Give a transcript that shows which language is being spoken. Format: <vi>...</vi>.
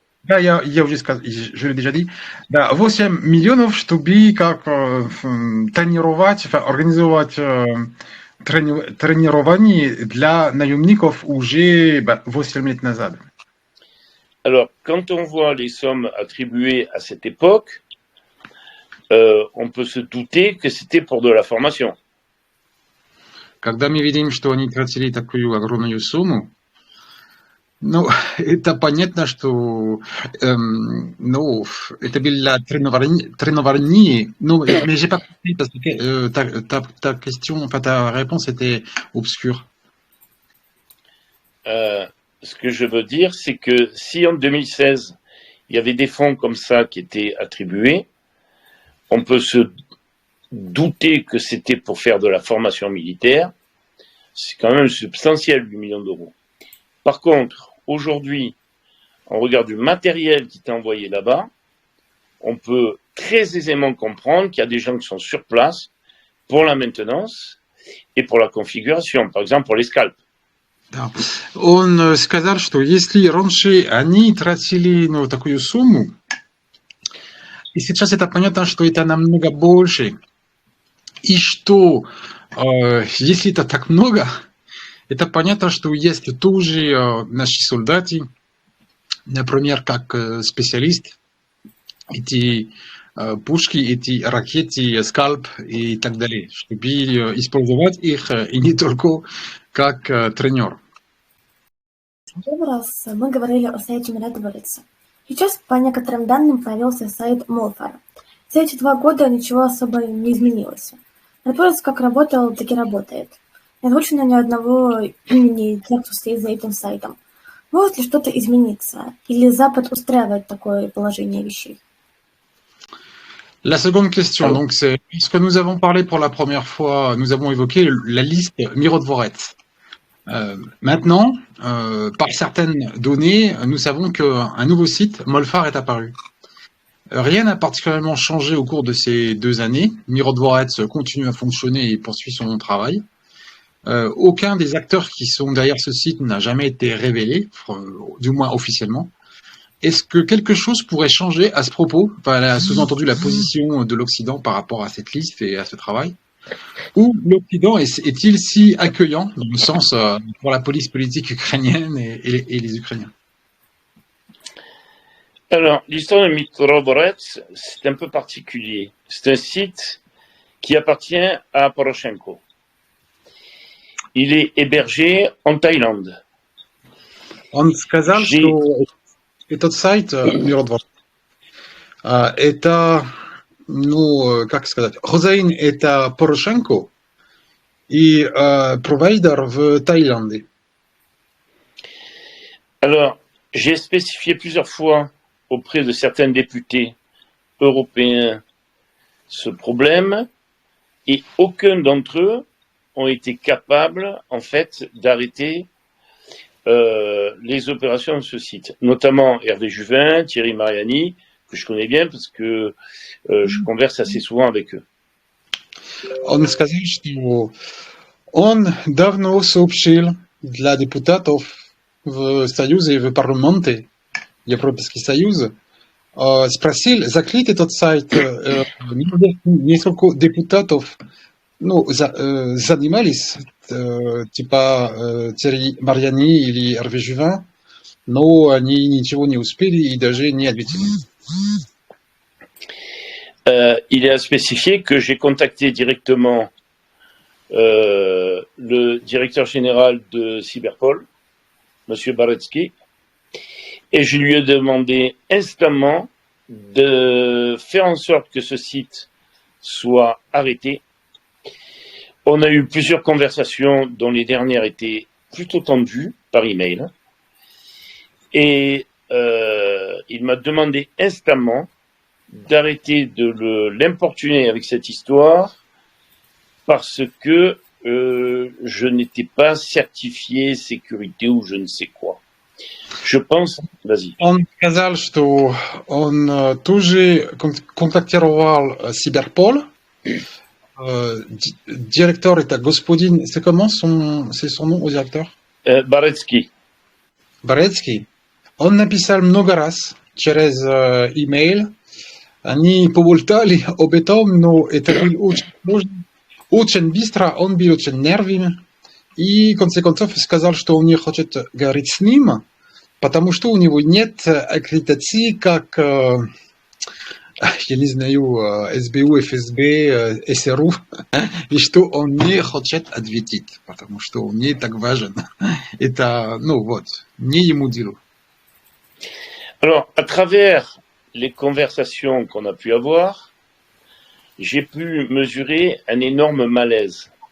<ru>Да, я уже сказал,</ru> <fr>je l'ai déjà dit.</fr> <ru>Да, 8 миллионов, чтобы как тренировать, организовать тренирование для наемников уже 8 лет назад.</ru> <fr>Alors, quand on voit les sommes attribuées à cette époque, on peut se douter que c'était pour de la formation.</fr> <ru>Когда мы видим, что они тратили такую огромную сумму, ну, это понятно, что ну, это было тренирование, но</ru> <fr>j'ai pas compris parce que ta question, enfin ta réponse était obscure. Ce que je veux dire, c'est que si en 2016, il y avait des fonds comme ça qui étaient attribués, on peut se douter que c'était pour faire de la formation militaire. C'est quand même substantiel, 8 millions d'euros. Par contre, aujourd'hui, on regarde du matériel qui est envoyé là-bas, on peut très aisément comprendre qu'il y a des gens qui sont sur place pour la maintenance et pour la configuration, par exemple pour les scalps.</fr> <ru>Да. Он сказал, что если раньше они тратили такую сумму, и сейчас это понятно, что это намного больше, и что если это так много, это понятно, что есть тоже наши солдаты, например, как специалист, эти пушки, эти ракеты, скальп и так далее, чтобы использовать их и не только как тренер. Первый раз мы говорили о сайте миротворца. Сейчас, по некоторым данным, появился сайт Молфара. За эти 2 года ничего особо не изменилось. Миротворец как работал, так и работает. Не озвучено ни одного имени тех, кто стоит за этим сайтом. Может ли что-то измениться? Или Запад устраивает такое положение вещей?</ru> <fr>La seconde question, donc c'est ce que nous avons parlé pour la première fois, nous avons évoqué la liste Mirotvorets. Maintenant, par certaines données, nous savons qu'un nouveau site, Molfar, est apparu. Rien n'a particulièrement changé au cours de ces 2 années. Mirotvorets continue à fonctionner et poursuit son travail. Aucun des acteurs qui sont derrière ce site n'a jamais été révélé, du moins officiellement. Est-ce que quelque chose pourrait changer à ce propos, enfin, sous-entendu la position de l'Occident par rapport à cette liste et à ce travail? Ou l'Occident est-il si accueillant, dans le sens pour la police politique ukrainienne et les Ukrainiens? Alors, l'histoire de Mirotvorets, c'est un peu particulier. C'est un site qui appartient à Poroshenko. Il est hébergé en Thaïlande.</fr> <ru>Он сказал, что этот сайт Mirotvorets, это, ну, как сказать, хозяин это Порошенко и провайдер в Тhaïlande.</ru> <fr>Alors, j'ai spécifié plusieurs fois auprès de certains députés européens ce problème et aucun d'entre eux ont été capables, en fait, d'arrêter les opérations de ce site, notamment Hervé Juvin, Thierry Mariani, que je connais bien parce que je converse assez souvent avec eux.</fr> <ru>Он сказал, что он давно сообщил для депутатов в Союзе и в парламенте, Европейский Союз, спросил закрыть этот сайт. Несколько депутатов занимались, типа Thierry Mariani или Hervé Juvin, но они ничего не успели и даже не ответили.</ru> <fr>Il est à spécifier que j'ai contacté directement le directeur général de Cyberpol, M. Baretsky, et je lui ai demandé instamment de faire en sorte que ce site soit arrêté. On a eu plusieurs conversations dont les dernières étaient plutôt tendues par email. Et il m'a demandé instamment d'arrêter de l'importuner avec cette histoire parce que je n'étais pas certifié sécurité ou je ne sais quoi. Je pense, vas-y.</fr> <ru>Он сказал, что он тоже контактировал Cyberpol. Директор это господин,</ru> <fr>c'est comment c'est son nom au directeur? Baretsky.</fr> <ru>Борецкий. Он написал много раз через имейл. Они поболтали об этом, но это было очень сложно. Очень быстро, он был очень нервный. И в конце концов сказал, что он не хочет говорить с ним, потому что у него нет аккредитации, как, я не знаю, СБУ, ФСБ, СРУ, и что он не хочет ответить, потому что он не так важен. Это, ну вот, не ему дело.</ru> <fr>Alors, à travers les conversations qu'on a pu avoir, j'ai pu mesurer un énorme malaise.</fr>